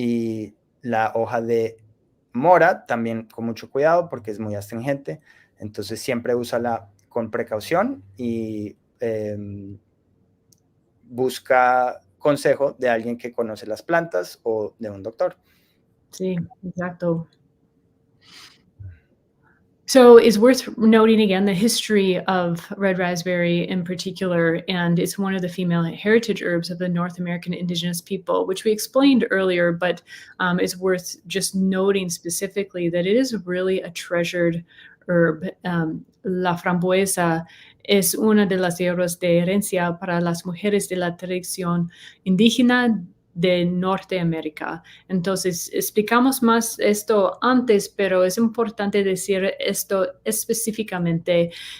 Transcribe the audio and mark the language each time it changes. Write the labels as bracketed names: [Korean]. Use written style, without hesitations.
[Spanish] Y la hoja de mora también con mucho cuidado porque es muy astringente, entonces siempre úsala con precaución y busca consejo de alguien que conoce las plantas o de un doctor. Sí, exacto. [English] So it's worth noting again the history of red raspberry in particular, and it's one of the female heritage herbs of the North American indigenous people, which we explained earlier, but it's worth just noting specifically that it is really a treasured herb. [Spanish] La frambuesa es una de las hierbas de herencia para las mujeres de la tradición indígena de Norteamérica. Entonces, explicamos más esto antes, pero es importante decir esto específicamente.